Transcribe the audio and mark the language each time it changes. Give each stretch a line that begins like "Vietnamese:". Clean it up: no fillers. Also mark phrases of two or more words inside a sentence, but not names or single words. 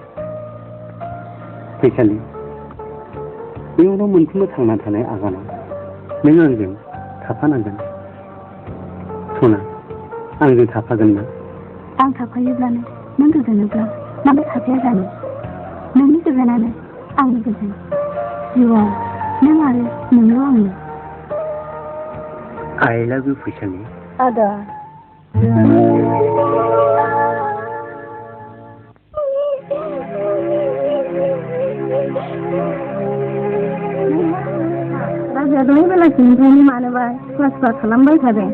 Bodo: फैसालि, इयुनाव मोनफ्रोमबो थांना थानाय आगानाव नों आंजों थाफानांगोन। सना, आंजों थाफागोन ना? आं थाफायोब्लानो नों गोजोनोब्ला मानो थाफाया जानो? नोंनि गोजोनानो आंनि गोजोन। जिउआव नों आरो नोंल' आंनो।
English: I love you,
Bodo: फैसालि। आदा। राजाया दहाय बेलासिनिफ्रायनो मानोबा सुवा खालामबाय थादों।